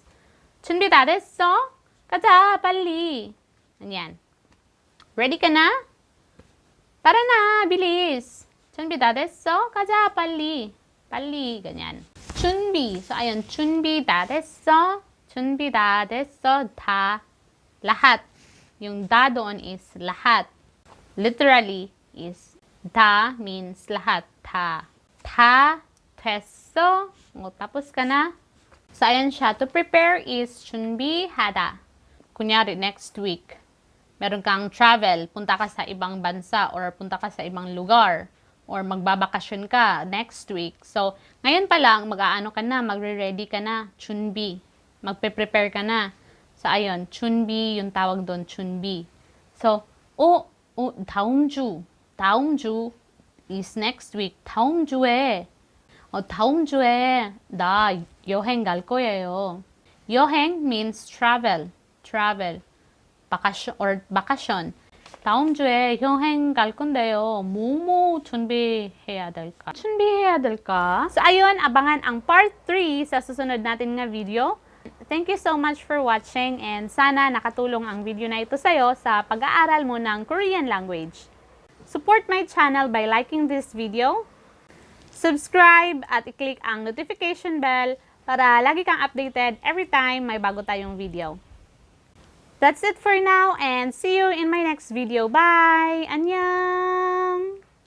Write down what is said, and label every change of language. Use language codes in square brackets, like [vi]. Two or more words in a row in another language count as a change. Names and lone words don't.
[ko] 준비 다 됐어? 가자, 빨리. [tl] ganyan. Ready ka na? Tara na, bilis. [ko] 준비 다 됐어? 가자, 빨리. [tl] ganyan. 준비. So, ayun, [ko] 준비 다 됐어? 준비 다 됐어? 다. [tl] lahat. Yung da doon is lahat. [en] Literally is da means lahat. [ko] 다 됐어? [tl] tapos ka na? So, ayan siya. [en] To prepare is 준비하다. [tl] Kunyari, [en] next week, [tl] meron kang travel, punta ka sa ibang bansa or punta ka sa ibang lugar or magbabakasyon ka [en] next week. [tl] So, ngayon pa lang, mag-aano ka na, magre-ready ka na, 준비. Magpe-prepare ka na. So, ayun, 준비, yung tawag doon, [ko] 준비. [en] So, [ko] 다음 주 [en] is next week. [ko] 다음 주에 나 여행 갈 거예요. [en] 여행 means travel. bakasyon. [ko] 다음 주에 여행 갈 건데요. 뭐뭐 준비해야 될까? [tl] So, ayun, abangan ang part 3 sa susunod natin na video. [en] Thank you so much for watching and [tl] sana nakatulong ang video na ito sa'yo sa pag-aaral mo ng [en] Korean language. Support my channel by liking this video, subscribe [tl] at i-click ang notification bell para lagi kang updated [en] every time [tl] may bago tayong video. [en] That's it for now and see you in my next video. Bye! [ko] Annyeong!